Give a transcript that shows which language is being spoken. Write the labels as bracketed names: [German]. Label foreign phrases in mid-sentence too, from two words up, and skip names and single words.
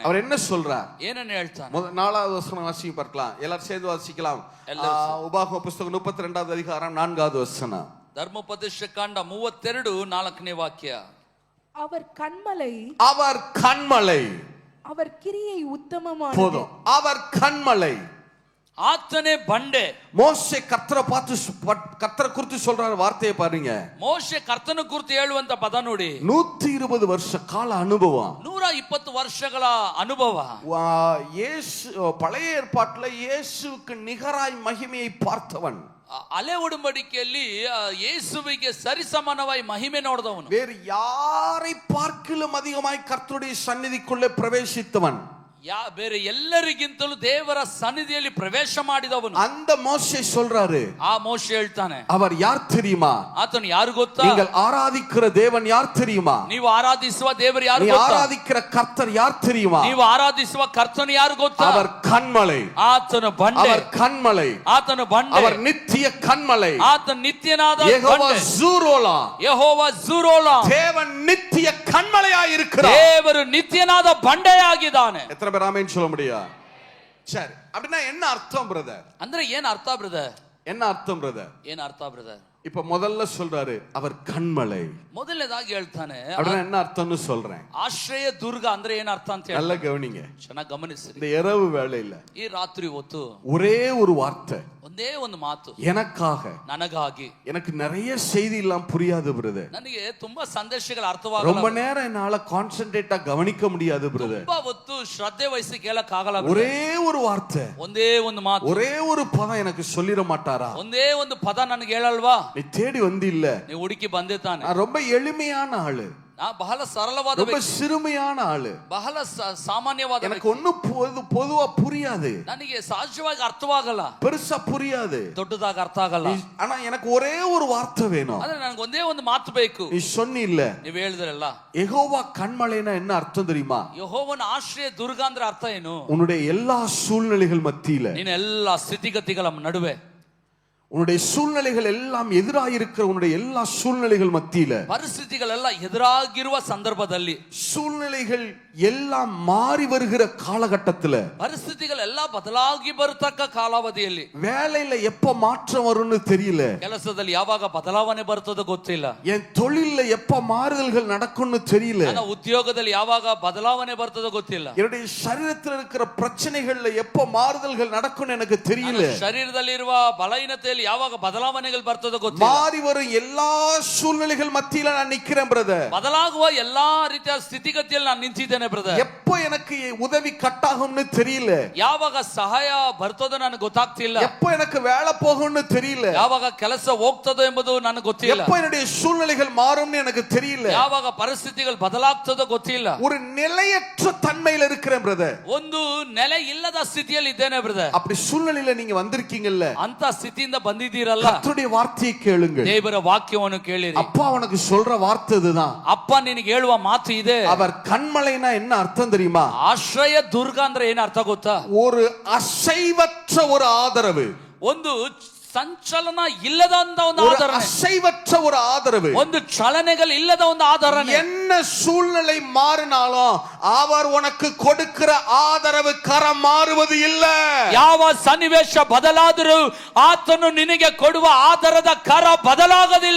[Tamil] அவர் என்ன சொல்றார்? [Kannada] ಏನನ್ನು ಹೇಳ್ತಾನೆ? [Tamil] 4வது வசனம் வாசிக்க பார்க்கலாம். எல்லாரும் சேர்ந்து வாசிக்கலாம். உபாகம புத்தகம் 32வது அதிகாரம் 4வது வசனம். [Kannada] ಧರ್ಮೋಪದೇಶ ಕಾಂಡ 32 4ನೇ ವಾಕ್ಯ. [Tamil] அவர் கண்மலை, அவர் கண்மலை, அவர் கிரியை உத்தமமானது. போதும். அவர் கண்மலை, [Kannada] ಆತನೇ ಬಂಡೆ. [Tamil] மோசே கர்த்தரை பார்த்து கர்த்தரை குறித்து சொல்றாரு வார்த்தையை பாருங்க. [Kannada] ಮೋಶೆ ಕರ್ತನ ಕುರಿತು ಹೇಳುವಂತ ಪದ ನೋಡಿ. [Tamil] 120 வருஷ கால அனுபவம், [Kannada] 120 ವರ್ಷಗಳ ಅನುಭವ. [Tamil] இயேசு பழைய ஏற்பாட்டுல இயேசுவுக்கு நிகராய் மகிமையை பார்த்தவன். [Kannada] ಹಳೆ ಒಡಂಬಡಿಕೆಯಲ್ಲಿ ಯೇಸುವಿಗೆ ಸರಿಸಮಾನವಾಗಿ ಮಹಿಮೆ ನೋಡಿದವನು. [Tamil] வேறு யாரை பார்க்கிலும் அதிகமாய் கர்த்தருடைய சந்நிதிக்குள்ளே பிரவேசித்தவன். [Kannada] ಬೇರೆ ಎಲ್ಲರಿಗಿಂತಲೂ ದೇವರ ಸನ್ನಿಧಿಯಲ್ಲಿ ಪ್ರವೇಶ ಮಾಡಿದವನು. [Tamil] அந்த மோசே சொல்றாரு, [Kannada] ಆ ಮೋಶೆ ಹೇಳ್ತಾನೆ, [Tamil] அவர் யார் தெரியுமா? [Kannada] ಆತನು ಯಾರು ಗೊತ್ತಾ? [Tamil] நீங்கள் ஆராதிக்கிற தேவன் யார் தெரியுமா? [Kannada] ನೀವು ಆರಾಧಿಸುವ ದೇವರು ಯಾರು [Tamil] நீ [Kannada] ಗೊತ್ತಾ? [Tamil] ஆராதிக்கிற கர்த்தர் யார் தெரியுமா? [Kannada] ನೀವು ಆರಾಧಿಸುವ ಕರ್ತನು ಯಾರು ಗೊತ್ತಾ? [Tamil] அவர் கண்மலை, [Kannada] ಆತನು ಬಂಡೆ, [Tamil] அவர் கண்மலை, [Kannada] ಆತನು ಬಂಡೆ, [Tamil] அவர் நித்திய கண்மலை, [Kannada] ಆತನು ನಿತ್ಯನಾದ [Tamil] யெகோவா [Kannada] ಬಂಡೆ, [Tamil] ஜூரோலா, [Kannada] ಯೆಹೋವ ಜೂರೋಲಾ. [Tamil] தேவன் நித்திய கண்மலையாய் இருக்கிறார். [Kannada] ದೇವರು ನಿತ್ಯನಾದ ಬಂಡೆಯಾಗಿದ್ದಾನೆ. [Tamil] எத்தனை பேர் ஆமென் சொல்ல முடியும்? சரி, அப்படின்னா என்ன அர்த்தம் பிரதர்? [Kannada] ಅಂದ್ರೆ ಏನ್ ಅರ್ಥ ಬ್ರದರ್? [Tamil] என்ன அர்த்தம் பிரதர்? [Kannada] ಏನ್ ಅರ್ಥ ಬ್ರದರ್? [Tamil] இப்ப முதல்ல சொல்றாரு அவர் கண்மலை. [Kannada] ಮೊದಲನೇದಾಗಿ ಹೇಳ್ತಾನೆ [Tamil] அப்படின்னா என்ன அர்த்தம்னு சொல்றேன். [Kannada] ಆಶ್ರಯ ದುರ್ಗ ಅಂದ್ರೆ ಏನ್ ಅರ್ಥ ಅಂತ ಹೇಳಿ [Tamil] நல்லா கவனிங்க. [Kannada] ಚೆನ್ನಾಗಿ ಗಮನಿಸಿ. [Tamil] இந்த இரவு வேளையில [Kannada] ಈ ರಾತ್ರಿ ಹೊತ್ತು [Tamil] ஒரே ஒரு வார்த்தை, [Kannada] ಒಂದೇ ಒಂದು ಮಾತು, [Tamil] எனக்காக. [Kannada] ನನಗಾಗಿ. [Tamil] எனக்கு நிறைய செய்தி எல்லாம் புரியாது பிரதர். [Kannada] ನನಗೆ ತುಂಬಾ ಸಂದೇಶಗಳು ಅರ್ಥವಾಗಲ್ಲ. [Tamil] ரொம்ப நேரம் என்னால கான்சென்ட்ரேட்டா கவனிக்க முடியாது பிரதர். [Kannada] ತುಂಬಾ ಹೊತ್ತು ಶ್ರದ್ಧೆ ವಹಿಸಿ ಕೇಳಕ್ ಆಗಲ್ಲ. [Tamil] ஒரே ஒரு வார்த்தை, [Kannada] ಒಂದೇ ಒಂದು ಮಾತು, [Tamil] ஒரே ஒரு பதம் எனக்கு சொல்லிட மாட்டாரா? [Kannada] ಒಂದೇ ಒಂದು ಪದ ನನಗೆ ಹೇಳಲ್ವಾ? [Tamil] நீ தேடி வந்து இல்ல, [Kannada] ನೀವು ಹುಡುಕಿ ಬಂದೆ ತಾನೆ. [Tamil] நான் ரொம்ப எளிமையான ஆளு, [Kannada] ನಾ ಬಹಳ ಸರಳವಾದ [Tamil] ரொம்ப [Kannada] ವ್ಯಕ್ತಿ, [Tamil] சிறுமையான ஆளு, [Kannada] ಬಹಳ ಸಾಮಾನ್ಯವಾದ [Tamil] எனக்கு [Kannada] ವ್ಯಕ್ತಿ. [Tamil] ஒண்ணு பொதுவா புரியாது, [Kannada] ನನಗೆ ಸಹಜವಾಗಿ ಅರ್ಥವಾಗಲ್ಲ, [Tamil] பெருசா புரியாது, [Kannada] ದೊಡ್ಡದಾಗಿ ಅರ್ಥ ಆಗಲ್ಲ. [Tamil] ஆனா எனக்கு ஒரே ஒரு வார்த்தை வேணும். [Kannada] ಆದ್ರೆ ನನಗೆ ಒಂದೇ ಒಂದು ಮಾತು ಬೇಕು. [Tamil] நீ சொன்னி இல்ல, [Kannada] ನೀವು ಹೇಳಿದ್ರಲ್ಲ [Tamil] யெகோவா கண்மலைனா என்ன அர்த்தம் தெரியுமா? [Kannada] ಯೆಹೋವನ ಆಶ್ರಯ ದುರ್ಗ ಅಂದ್ರೆ ಅರ್ಥ ಏನು? [Tamil] உன்னுடைய எல்லா சூழ்நிலைகள் மத்தியில [Kannada] ನೀನು ಎಲ್ಲಾ ಸ್ಥಿತಿಗತಿಗಳ ನಡುವೆ [Tamil] உன்னுடைய சூழ்நிலைகள் எல்லாம் எதிராயிருக்கிற உன்னுடைய எல்லா சூழ்நிலைகள் மத்தியில [Kannada] ಪರಿಸ್ಥಿತಿಗಳೆಲ್ಲ ಎದುರಾಗಿರುವ ಸಂದರ್ಭದಲ್ಲಿ [Tamil] சூழ்நிலைகள் எல்லாம் மாறி வருகிற காலகட்டத்துல [Kannada] ಪರಿಸ್ಥಿತಿಗಳೆಲ್ಲ ಬದಲಾಗಿ ಬರತಕ್ಕ ಕಾಲಾವಧಿಯಲ್ಲಿ [Tamil] வேலையில எப்ப மாற்றம் வரும்னு தெரியல, [Kannada] ಕೆಲಸದಲ್ಲಿ ಯಾವಾಗ ಬದಲಾವಣೆ ಬರ್ತದೋ ಗೊತ್ತಿಲ್ಲ, [Tamil] என் தொழில்ல எப்ப மாறுதல்கள் நடக்கும்னு தெரியல, [Kannada] ನನ್ನ ಉದ್ಯೋಗದಲ್ಲಿ ಯಾವಾಗ ಬದಲಾವಣೆ ಬರ್ತದೋ ಗೊತ್ತಿಲ್ಲ, [Tamil] என்னுடைய சரீரத்தில் இருக்கிற பிரச்சனைகள்ல எப்ப மாறுதல்கள் நடக்கும்னு எனக்கு தெரியல. [Kannada] ಶರೀರದಲ್ಲಿರುವ ಬಲಹೀನತೆಯಲ್ಲಿ ಯಾವಾಗ ಬದಲಾವಣೆಗಳು ಬರ್ತದೋ ಗೊತ್ತಿಲ್ಲ. [Tamil] மாறி வரும் எல்லா சூழ்நிலைகள் மத்தியில நான் நிக்கிறேன் பிரதர். [Kannada] ಬದಲಾಗುವ ಎಲ್ಲಾ ರೀತಿಯ ಸ್ಥಿತಿಗತಿಯಲ್ಲಿ ನಾನು ನಿಂತಿದ್ದೇನೆ ಬ್ರದರ್. [Tamil] எப்ப எனக்கு உதவி கட்டாகும்னு தெரியல, [Kannada] ಯಾವಾಗ ಸಹಾಯ ಬರ್ತದೋ ನನಗೆ ಗೊತ್ತಾಗ್ತಿಲ್ಲ, [Tamil] எப்ப எனக்கு வேலை போகும்னு தெரியல, [Kannada] ಯಾವಾಗ ಕೆಲಸ ಹೋಗ್ತದೋ ಎಂಬುದು ನನಗೆ ಗೊತ್ತಿಲ್ಲ, [Tamil] எப்ப என்னுடைய சூழ்நிலைகள் மாறும்னு எனக்கு தெரியல, [Kannada] ಯಾವಾಗ ಪರಿಸ್ಥಿತಿಗಳು ಬದಲಾಗ್ತದೋ ಗೊತ್ತಿಲ್ಲ. [Tamil] ஒரு நிலையற்ற தன்மையில இருக்கிறேன் பிரதர். [Kannada] ಒಂದು ನೆಲೆ ಇಲ್ಲದ ಸ್ಥಿತಿಯಲ್ಲಿ ಇದ್ದೇನೆ ಬ್ರದರ್. [Tamil] அப்படி சூழ்நிலையில நீங்க வந்திருக்கீங்கல்ல, [Kannada] ಅಂತ ಸ್ಥಿತಿಯಿಂದ ಬಂದಿದ್ದೀರಲ್ಲ, [Tamil] கர்த்தருடைய வார்த்தையை கேளுங்க. [Kannada] ದೇವರ ವಾಕ್ಯವನ್ನು ಕೇಳಿರಿ. [Tamil] அப்பா உனக்கு சொல்ற வார்த்தை இதுதான். [Kannada] ಅಪ್ಪ ನಿನಗೆ ಹೇಳುವ ಮಾತು ಇದೆ. [Tamil] அவர் கண்மலைனா என்ன அர்த்தம் தெரியுமா? [Kannada] ಆಶ್ರಯ ದುರ್ಗ ಅಂದ್ರೆ ಏನ್ ಅರ್ಥ ಗೊತ್ತಾ? [Tamil] ஒரு அசைவற்ற ஒரு ஆதரவு, [Kannada] ಒಂದು ಸಂಚಲನ ಇಲ್ಲದ ಒಂದು [Tamil] ஒரு [Kannada] ಆಧರಣೆ, [Tamil] அசைவற்ற ஒரு ஆதரவு. [Kannada] ಒಂದು ಚಲನೆಗಳು ಇಲ್ಲದ ಒಂದು ಆಧರಣೆ. [Tamil] என்ன சூழ்நிலை மாறினாலும் அவர் உனக்கு கொடுக்கிற ஆதரவு கரம் மாறுவது இல்ல. [Kannada] ಯಾವ ಸನ್ನಿವೇಶ ಬದಲಾದರೂ ಆತನು ನಿನಗೆ ಕೊಡುವ ಆಧಾರದ ಕರ ಬದಲಾಗದಿಲ್ಲ.